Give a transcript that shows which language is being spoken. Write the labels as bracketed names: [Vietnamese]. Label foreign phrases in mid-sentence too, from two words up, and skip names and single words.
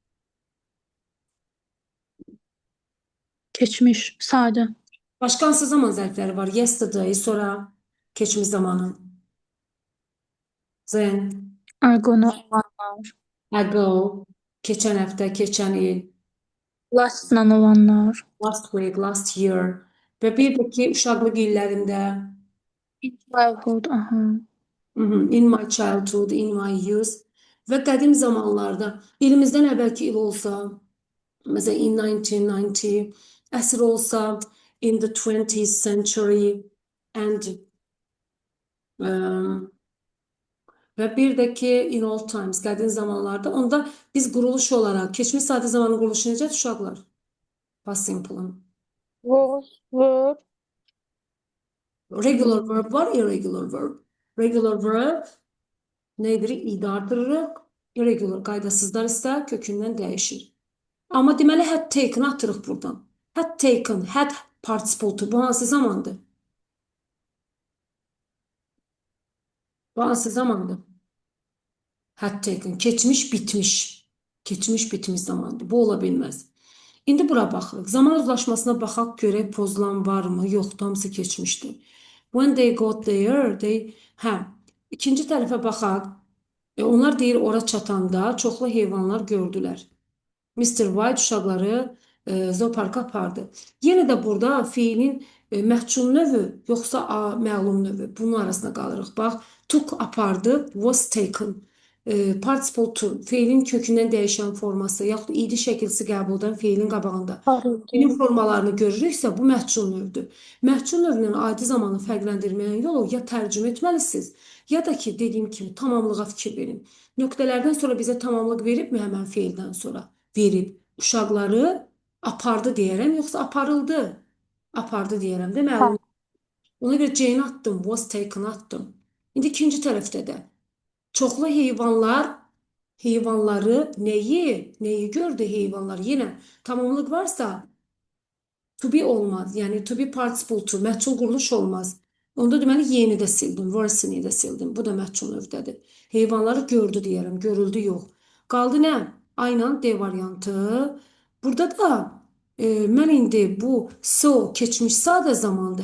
[Azerbaijani] Keçmiş, sadə. Başqa hansı zaman zərfləri var? Yesterday, sonra keçmiş zamanı. Then, Arqonu olanlar. ago, keçən həftə, keçən il, Last-la olanlar. [English] last week, last year [Azerbaijani] və bir də ki, uşaqlıq illərində, [English] In childhood, aha. in my childhood, in my youth [Azerbaijani] və qədim zamanlarda, ilimizdən əvvəlki il olsa, məsələn, in 1990, əsr olsa, [English] in the 20th century and [Azerbaijani] Və bir də ki, [English] in old times, [Azerbaijani] qədim zamanlarda. Onda biz quruluş olaraq, keçmiş sadə zamanın quruluşu necədir uşaqlar? [English] Past simple-ın. Was, were, Regular verb var, irregular verb. [Azerbaijani] Regular verb nədir? İdə artırırıq. Irregular qaydasızlar isə kökündən dəyişir. Amma deməli [English] had taken [Azerbaijani] atırıq buradan. [English] Had taken, had participle. [Azerbaijani] Bu hansı zamandır? Bu hansı zamandır? Had taken. Keçmiş, bitmiş. Keçmiş, bitmiş zamandır. Bu ola bilməz. İndi bura baxırıq. Zaman uzlaşmasına baxaq görək pozulan varmı? Yoxdur, hamısı keçmişdir. [English] When they got there, [Azerbaijani] ikinci tərəfə baxaq. Onlar deyir ora çatanda çoxlu heyvanlar gördülər. Mr. White uşaqları zooparka apardı. Yenə də burada fiilin məhcul növü yoxsa məlum növü. Bunun arasında qalırıq. Bax, took apardı, [English] was taken. [Azerbaijani] Participle to fiilin kökündən dəyişən forması yaxud idi şəkilsi qəbul edən fiilin qabağında. aparıldı. Fiilin formalarını görürüksə bu məhcul növdür. Məhcul növünün adi zamanı fərqləndirməyin yolu ya tərcümə etməlisiniz, ya da ki dediyim kimi tamamlığa fikir verin. Nöqtələrdən sonra bizə tamamlıq veribmi həmən fiildən sonra? Verib. Uşaqları apardı deyərəm, yoxsa aparıldı? Apardı deyərəm də məlum. Ona görə Jane atdım, [English] was taken atdım. [Azerbaijani] İndi ikinci tərəfdə də çoxlu heyvanları nəyi gördü heyvanlar? Yenə tamamlıq varsa [English] to be [Azerbaijani] olmaz. [English] Yəni to be participle to, [Azerbaijani] məhcul quruluş olmaz. Onda deməli yeni də sildim, were-ni də sildim. Bu da məhcul növdədir. Heyvanları gördü deyərəm, görüldü yox. Qaldı nə? Aynen D variantı. Burada da mən indi bu so keçmiş sadə zamandır.